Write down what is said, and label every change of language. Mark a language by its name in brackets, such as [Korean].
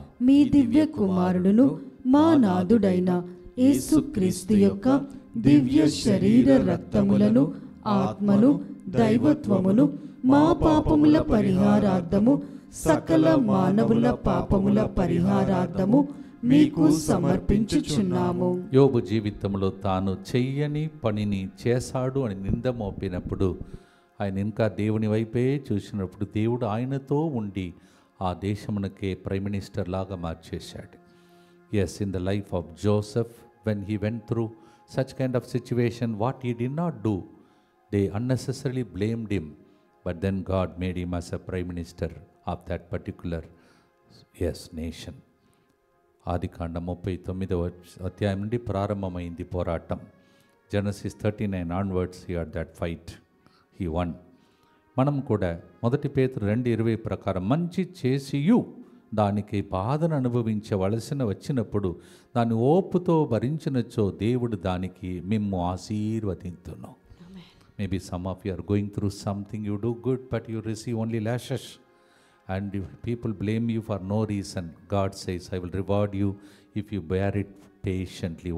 [Telugu] మీ దివ్య కుమారుడును మా నాథుడైన యేసుక్రీస్తు యొక్క దివ్య శరీర రక్తములను ఆత్మను దైవత్వమును మా పాపముల పరిహారార్థము సకల మానవుల పాపముల పరిహారార్థము మీకు సమర్పించుచున్నాము. యోబు జీవితంలో తాను చెయ్యని పనిని చేశాడు అని నింద మోపినప్పుడు ఆయన ఇంకా దేవుని వైపే చూసినప్పుడు దేవుడు ఆయనతో ఉండి ఆ దేశమునకే ప్రైమ్ మినిస్టర్ లాగా మార్చేశాడు. [English] Yes, in the life of Joseph, when he went through such kind of situation, what he did not do, they unnecessarily blamed him, but then God made him as a prime minister of that particular nation. [Telugu] ఆదికాండం 39వ అధ్యాయం నుండి ప్రారంభమైంది పోరాటం. [English] Genesis 39 onwards he had that fight, he won. [Telugu] మనం కూడా 1 పేతురు 2:20 ప్రకారం మంచి చేసియు దానికి బాధను అనుభవించవలసిన వచ్చినప్పుడు దాన్ని ఓపుతో భరించినచో దేవుడు దానికి మిమ్ము ఆశీర్వదింతును. [English] Maybe some of you are going through something, you do good but you receive only lashes and people blame you for no reason. God says, I will reward you if you bear it patiently.